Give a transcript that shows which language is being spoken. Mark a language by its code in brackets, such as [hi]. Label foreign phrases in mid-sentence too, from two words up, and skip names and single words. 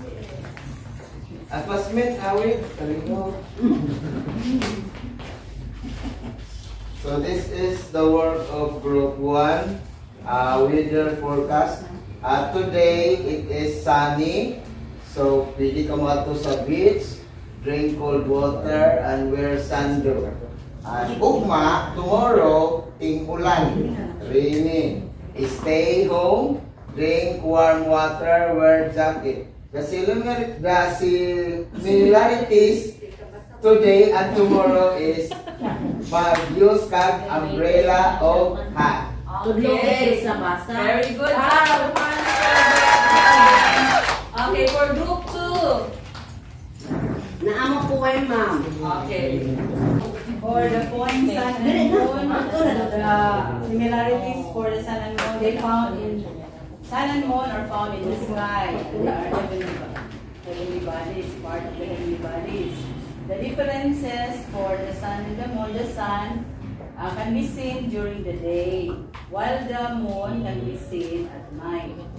[hil] At classmate, awit. Kalingo. [en] So this is the work of group 1, weather forecast. Today it is sunny, so [hil] pwede ka mato sa [en] beach, drink cold water, and wear sando. And ugma, tomorrow, ting-ulan, rainy. Stay home, drink warm water, wear jacket. The similarities today and tomorrow is [hil] mag-use kag [en] umbrella o hat. Okay, very good job. Okay, for group 2. [tl] Naamo po kayo, ma'am. [en] Okay. For the points sun and moon, the similarities for the sun and moon, they found in sun and moon are found in the sky. They are heavenly bodies, part of the heavenly bodies. The differences for the sun and the moon, the sun can be seen during the day, while the moon can be seen at night.